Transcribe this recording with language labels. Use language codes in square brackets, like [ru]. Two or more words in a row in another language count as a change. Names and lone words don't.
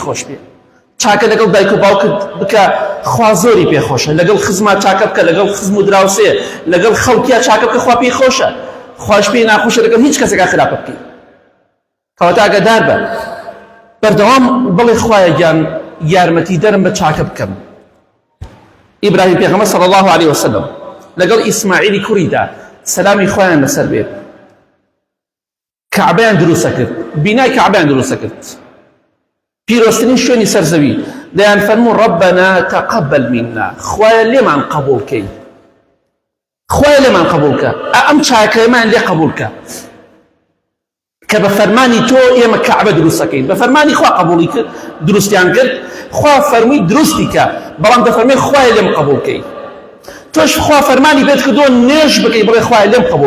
[ckb] خۆش بێت چاکە لەگەڵ دایک و باوکت بکە خوا زۆری پێ خۆشە لەگەڵ خزما چاکە بکە لەگەڵ خزم و دراوسێ لەگەڵ خەڵکیا چاکە بکە خوا پێی خۆشە خوش پێی ناخۆشە لەگەڵ هیچ کەسێکا خراپە بکەیت کەواتە ئاگادار بە بەردەوام بڵێ خوایە گیان یارمەتی دەرم بە چاکە بکەم ئیبراهیم پێغەمبەر [ar] صلی الله عليه وسلم [ckb] لەگەڵ ئیسماعیلی کوڕیدا سەلامی خوایان لەسەر بێت کەعبەیان دروستە کرد بینای کەعبەیان دروستە کرد پیرۆستترین شوێنی سەرزەوی دەیان فەرموو [ar] ربنا تقبل منا [ckb] خوایە لێمان قبوڵ کەی خوایە لێمان قبوڵ کە ئەم چاکەیەمان لێ قبوڵ کە کە بە فەرمانی تۆ ئێمە کەعبە دروستەکەین بە فەرمانی خوا قبوڵی کرد دروستیان کرد خوا فەرمووی دروستی کە بەڵام دەفەرمێ خوایە لێم قبوڵ کەی تۆش خوا فەرمانی پێت کردووە نوێژ بکەی بڵێ خوایە لێم قبوڵ